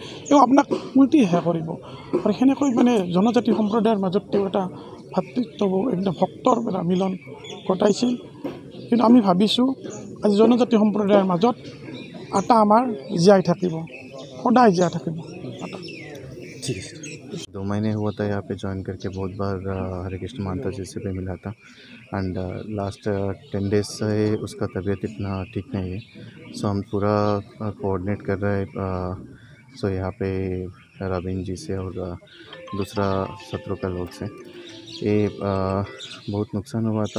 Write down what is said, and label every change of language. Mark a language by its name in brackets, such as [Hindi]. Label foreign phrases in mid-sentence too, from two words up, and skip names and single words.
[Assamese] এওঁ আপোনাক উল্টিহে কৰিব। আৰু সেনেকৈ মানে জনজাতি সম্প্ৰদায়ৰ মাজত তেওঁ এটা ভাতৃত্ববোধ, একদম ভক্তৰ এটা মিলন ঘটাইছিল। কিন্তু আমি ভাবিছোঁ আজি জনজাতি সম্প্ৰদায়ৰ মাজত আটা আমাৰ জীয়াই থাকিব, সদায় জীয়াই থাকিব আটা। [Hindi] ठीक है। 2 महीने हुआ था यहाँ पे ज्वाइन करके, बहुत बार हरेकृष्ण महंता जी से भी मिला था। [English] and last 10 days [Hindi] से उसका तबीयत इतना ठीक नहीं है। सो हम पूरा कोऑर्डिनेट कर रहे हैं। सो यहाँ पे रवीन जी से और दूसरा सत्रों का लोग से ये बहुत नुकसान हुआ तब।